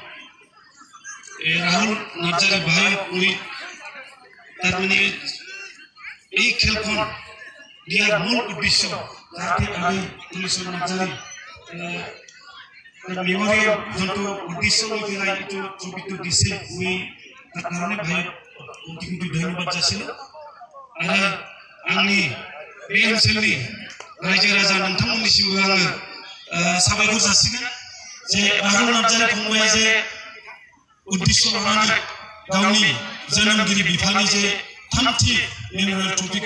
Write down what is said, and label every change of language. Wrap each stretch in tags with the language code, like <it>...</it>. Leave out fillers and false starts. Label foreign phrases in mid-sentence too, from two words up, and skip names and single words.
<as>ৰাহুল নাৰ্জাৰী ভাইক মই তাৰমানে এই খেলখন দিয়াৰ মূল উদ্দেশ্য যাতে আমি তুলিচৰ নাৰ্জাৰী মেমৰিয়েল যোনটো উদ্দেশ্য লৈ পেলাই এইটো ট্ৰফিটো দিছে, মই তাৰ কাৰণে ভাইক কোটি কোটি ধন্যবাদ जासिनो।</as> <brx>आरो आंनि बे ओनसोलनि रायजो राजा नोंथांमोननिसिमबो आङो साबायखर जासिगोन जे राहुल नार्जारी फंबाया जे उद्देश्य लानानै गावनि जोनोमगिरि बिफानि जे थामथि</brx> <en>memorial trophyखौ</en>